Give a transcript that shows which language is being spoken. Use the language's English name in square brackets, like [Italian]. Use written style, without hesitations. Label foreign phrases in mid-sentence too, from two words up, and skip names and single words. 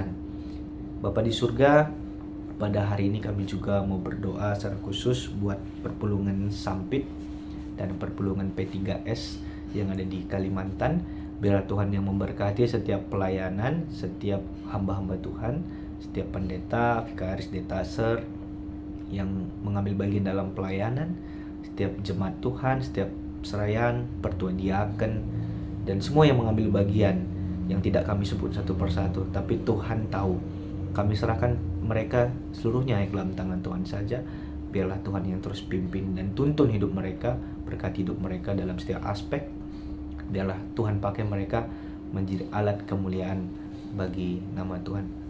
[Indonesian] Bapa di surga, pada hari ini kami juga mau berdoa secara khusus buat perpulungan Sampit dan perpulungan P3S yang ada di Kalimantan. Biarlah Tuhan yang memberkati setiap pelayanan, setiap hamba-hamba Tuhan, setiap pendeta, vikaris, detaser yang mengambil bagian dalam pelayanan, setiap jemaat Tuhan, setiap serayan, pertuan diaken, dan semua yang mengambil bagian yang tidak kami sebut satu persatu, tapi Tuhan tahu. Kami serahkan mereka seluruhnya ke dalam tangan Tuhan saja. Biarlah Tuhan yang terus pimpin dan tuntun hidup mereka, berkati hidup mereka dalam setiap aspek. Biarlah Tuhan pakai mereka menjadi alat kemuliaan bagi nama Tuhan.